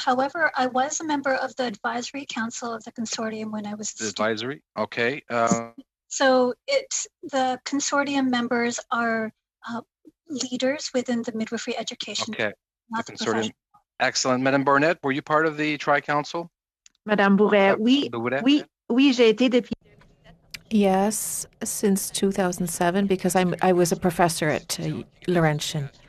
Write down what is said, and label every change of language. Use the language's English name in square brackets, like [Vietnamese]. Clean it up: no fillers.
[English] However, I was a member of the advisory council of the consortium when I was the advisory. Okay. So the consortium members are leaders within the midwifery education. Okay. The consortium. Excellent. Madame Barnett, were you part of the Tri-Council? [French] Madame Bourret, oui, j'ai été depuis. [English] Yes, since 2007, because I was a professor at Laurentian.